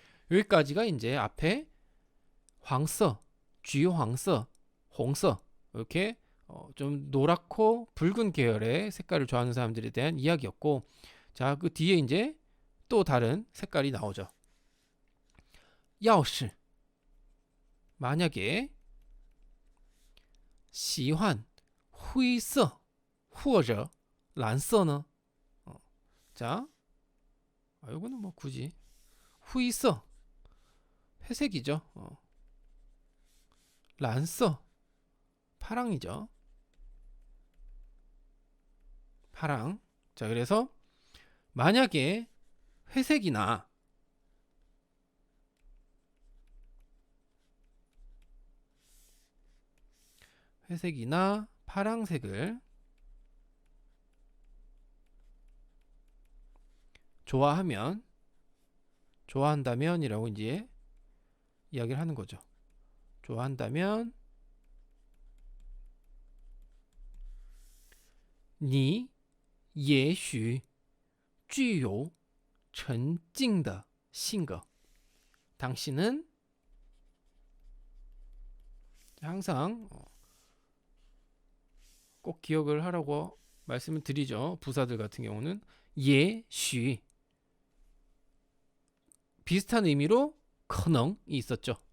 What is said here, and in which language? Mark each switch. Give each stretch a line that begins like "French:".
Korean: 여기까지가 이제 앞에 황서, 쥐황서, 홍서 이렇게 좀 노랗고 붉은 계열의 색깔을 좋아하는 사람들에 대한 이야기였고, 자, 그 뒤에 이제 또 다른 색깔이 나오죠.
Chinese: 要是
Korean: 만약에
Chinese: 喜欢灰色或者蓝色呢?
Korean: 자, 이거는 뭐 굳이 灰色 회색이죠. 蓝色 파랑이죠. 파랑. 자, 그래서 만약에 회색이나 파랑색을 좋아한다면이라고 이제 이야기를 하는 거죠. 좋아한다면
Chinese: 你也许具有沉静的性格.
Korean: 당신은 항상 꼭 기억을 하라고 말씀을 드리죠. 부사들 같은 경우는 也许 비슷한 의미로 可能이 있었죠.